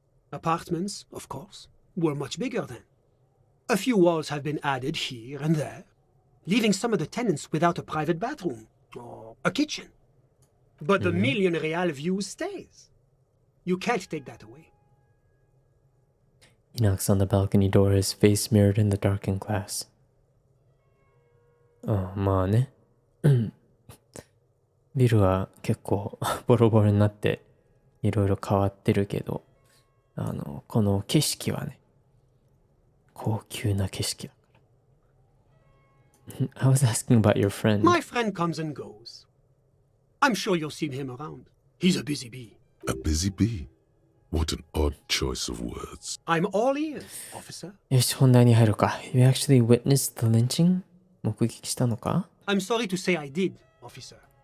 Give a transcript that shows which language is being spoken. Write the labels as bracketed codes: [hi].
[en] Apartments, of course, were much bigger then. A few walls have been added here and there, leaving some of the tenants without a private bathroom or a kitchen. But the million real view stays. You can't take that away. He knocks on the balcony door, his face mirrored in the darkened glass. [ja] まあね。ビルは結構ボロボロになっていろいろ変わってるけど、この景色はね、高級な景色だから。 [en] I was asking about your friend. My friend comes and goes. I'm sure you'll see him around. He's a busy bee. A busy bee? What an odd choice of words. I'm all ears, officer. [ja] よし、本題に入るか。 [en] You actually witnessed the lynching? [ja] 目撃したのか [en] I'm sorry to say I did, officer.